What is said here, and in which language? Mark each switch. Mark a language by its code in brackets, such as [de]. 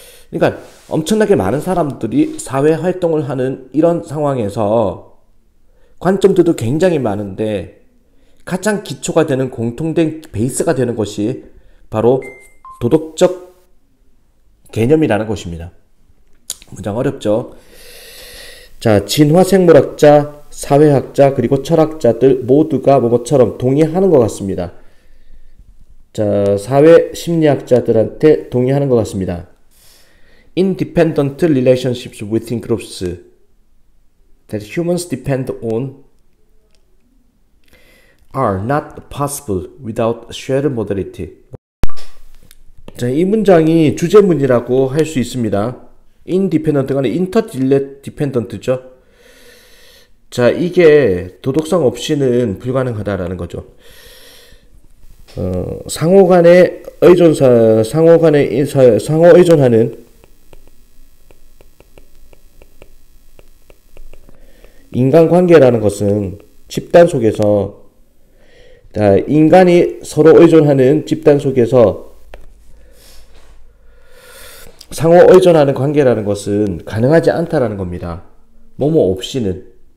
[ko] 그러니까 엄청나게 많은 사람들이 사회활동을 하는 이런 상황에서 관점들도 굉장히 많은데 가장 기초가 되는 공통된 베이스가 되는 것이 바로 도덕적 개념이라는 것입니다. 문장 어렵죠? 자, 진화생물학자, 사회학자, 그리고 철학자들 모두가 뭐뭐처럼 동의하는 것 같습니다. 자, 사회심리학자들한테 동의하는 것 같습니다. [en] Independent relationships within groups that humans depend on are not possible without shared modality. [ko] 자, 이 문장이 주제문이라고 할 수 있습니다. Independent가 아니라 interdependent죠. 자, 이게 도덕성 없이는 불가능하다라는 거죠. 상호 의존하는 인간관계라는 것은 집단 속에서, 인간이 서로 의존하는 집단 속에서 상호 의존하는 관계라는 것은 가능하지 않다라는 겁니다. 뭐뭐 없이는.